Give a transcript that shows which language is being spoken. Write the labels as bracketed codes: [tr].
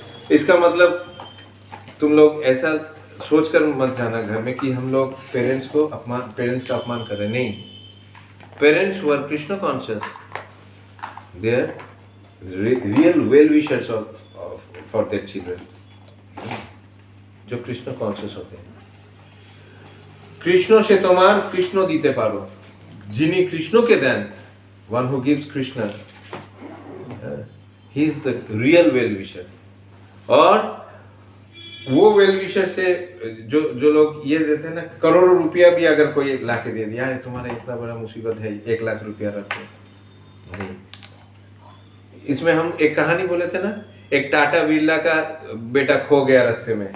[hi] इसका मतलब तुम लोग ऐसा सोचकर मत जाना घर में कि हम लोग पेरेंट्स का अपमान कर रहे हैं। [en] नहीं, parents who are Krishna conscious, they are real well wishers for their children, [hi] जो कृष्ण कॉन्शियस होते हैं। [bn] কৃষ্ণ সে তোমার কৃষ্ণ দিতে পারো, যিনি কৃষ্ণকে দেন, [en] one who gives Krishna, he is the real well wisher। [hi] और वो वेल विशर से जो लोग ये देते हैं ना, करोड़ों रुपया भी अगर कोई लाके दे दिया है, तुम्हारा इतना बड़ा मुसीबत है, 1 लाख रुपया रखो, नहीं। इसमें हम एक कहानी बोले थे ना, एक टाटा बिरला का बेटा खो गया रास्ते में,